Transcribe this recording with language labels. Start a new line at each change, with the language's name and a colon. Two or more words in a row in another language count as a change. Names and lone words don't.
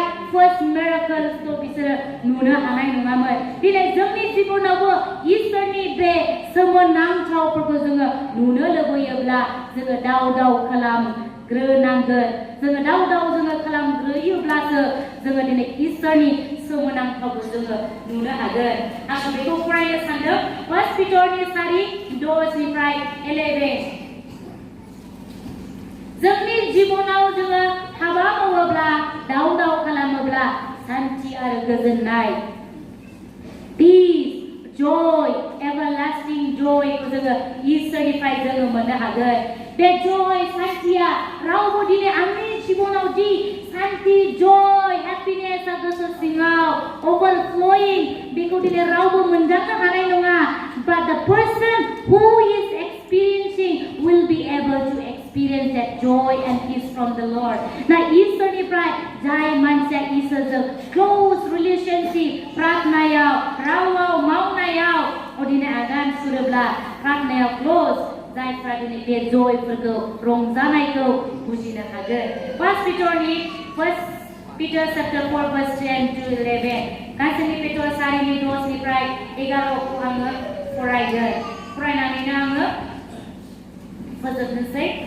Bodo: फार्स्ट मिराकल्सखौ बिसोरो नुनो हानाय नङामोन दिनै जोंनि जिबनावबो इसोरनि बे सोमोनांथावफोरखौ जोङो नुनो लुबैयोब्ला जोङो दाव खालामग्रोनांगोन जोङो दाव जोङो खालामग्रोयोब्लासो जोङो दिनै इसोरनि सोमोनांथावखौ जोङो नुनो हागोन आं बेखौ फरायनो सानदों 1 पिटरनि 4:10-11 जोंनि जिबनाव जोङो हाबा मावोब्ला दाव खालामोब्ला शान्ति आरो गोजोननाय
English: peace joy everlasting joy
Bodo: को जोङो इसोरनिफ्राय जोङो मोननो हागोन बे joy शान्तिया रावबो दिनै आंनि जिबनाव दि शान्ति
English: joy happiness
Bodo: गोसो सिङाव overflowing बेखौ दिनै रावबो मोनदांनो हानाय नङा
English: but the person who is experiencing will be able to experience that joy and peace from the Lord
Bodo: ना इसोरनिफ्राय जाय मानसिया इसोरजों
English: close relationship
Bodo: प्रार्थनायाव रावाव मावनायाव दिनै आगान सुरोब्ला प्रार्थनायाव close जायफ्रा दिनै बे जयफोरखौ रंजानायखौ बुजिनो हागोन 1 Peter chapter 4:10-11 गासैनि पेटर सारिनि 10निफ्राय 11खौ आङो फरायगोन फरायनानैनो आङो फोजोबनोसै